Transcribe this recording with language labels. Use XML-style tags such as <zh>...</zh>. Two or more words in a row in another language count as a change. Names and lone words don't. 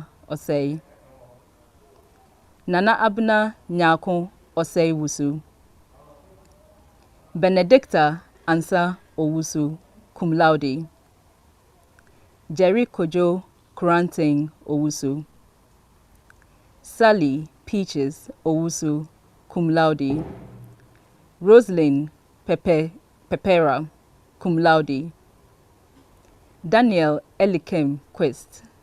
<en>Osei, Nana Abna Nyako Osei Wusu, Benedicta Ansa Owusu,</en> <la>cum laude,</la> <en>Jerry Kojo Kuranting Owusu, Sally Peaches Owusu,</en> <la>cum laude, Rosalind Pepera, cum laude,</la> <en>Daniel Elikem Quest,</en>